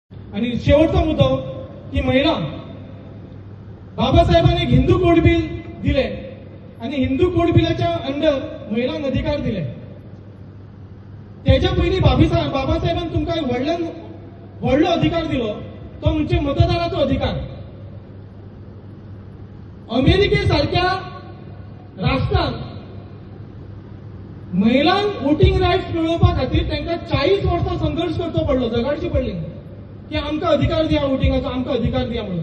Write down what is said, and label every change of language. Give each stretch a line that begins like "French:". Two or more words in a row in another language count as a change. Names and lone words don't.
Marathi: आणि शेवटचा मुद्दा की महिला, बाबासाहेबांनी एक हिंदू कोड बिल दिले आणि हिंदू कोड बिलाच्या अंडर महिलांना अधिकार दिले.
Konkani: त्याच्या पयलीं बाबासाहेबांनी तुमकां व्हडलो अधिकार दिलो, तो म्हणजे मतदानाचो अधिकार. अमेरिकेसारख्या राष्ट्रांत महिलांक
English: voting rights
Konkani: मेळोवपा खातीर तांकां 40 वर्सां संघर्ष करचो पडलो, झगडची पडली की आमकां अधिकार दिया वोटिंगाचो, आमकां अधिकार दिया म्हणून.